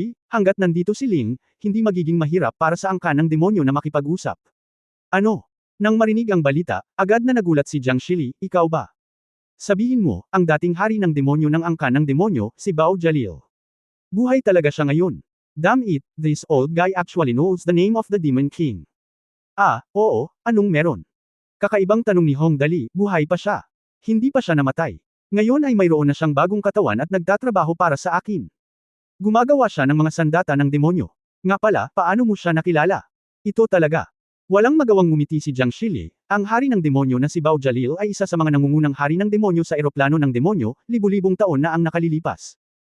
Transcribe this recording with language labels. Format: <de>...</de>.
<tl>Hanggat nandito si Ling, hindi magiging mahirap para sa angkan ng demonyo na makipag-usap. Ano? Nang marinig ang balita, agad na nagulat si Jiang Shili, ikaw ba? Sabihin mo, ang dating hari ng demonyo ng angkan ng demonyo, si Bao Jalil. Buhay talaga siya ngayon.</tl> <en>Damn it, this old guy actually knows the name of the Demon King.</en> <tl>Oo, anong meron? Kakaibang tanong ni Hong Dali, buhay pa siya. Hindi pa siya namatay. Ngayon ay mayroon na siyang bagong katawan at nagtatrabaho para sa akin. Gumagawa siya ng mga sandata ng demonyo. Nga pala, paano mo siya nakilala? Ito talaga. Walang magawang ngumiti si Jiang Shili, ang hari ng demonyo na si Bao Jalil ay isa sa mga nangungunang hari ng demonyo sa eroplano ng demonyo, libu-libong taon na ang nakalilipas.</tl>